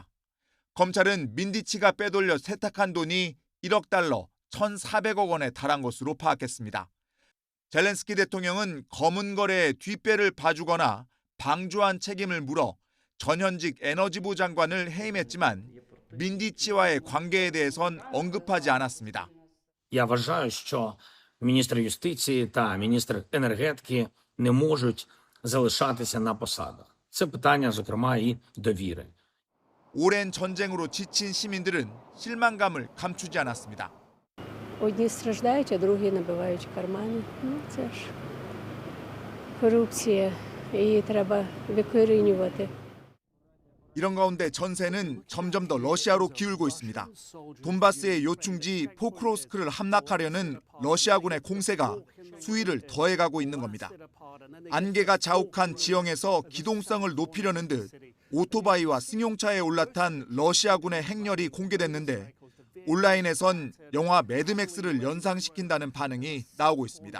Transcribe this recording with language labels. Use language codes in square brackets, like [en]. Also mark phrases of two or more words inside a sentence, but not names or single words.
[ko] 검찰은 민디치가 빼돌려 세탁한 돈이 1억 달러, 1,400억 원에 달한 것으로 파악했습니다. 젤렌스키 대통령은 검은 거래에 뒷배를 봐주거나 방조한 책임을 물어 전현직 에너지부 장관을 해임했지만 민디치와의 관계에 대해선 언급하지 않았습니다. [uk] Я вважаю, що міністр юстиції та міністр енергетики не можуть залишатися на посадах. Це питання, зокрема, і довіри. [ko] 오랜 전쟁으로 지친 시민들은 실망감을 감추지 않았습니다. [uk] Одні страждають, а другі набивають кармани. Це ж корупція. 이 треба викорінювати. [ko] 이런 가운데 전세는 점점 더 러시아로 기울고 있습니다. 돈바스의 요충지 포크로스크를 함락하려는 러시아군의 공세가 수위를 더해가고 있는 겁니다. 안개가 자욱한 지형에서 기동성을 높이려는 듯 오토바이와 승용차에 올라탄 러시아군의 행렬이 공개됐는데 온라인에선 영화 매드맥스를 연상시킨다는 반응이 나오고 있습니다.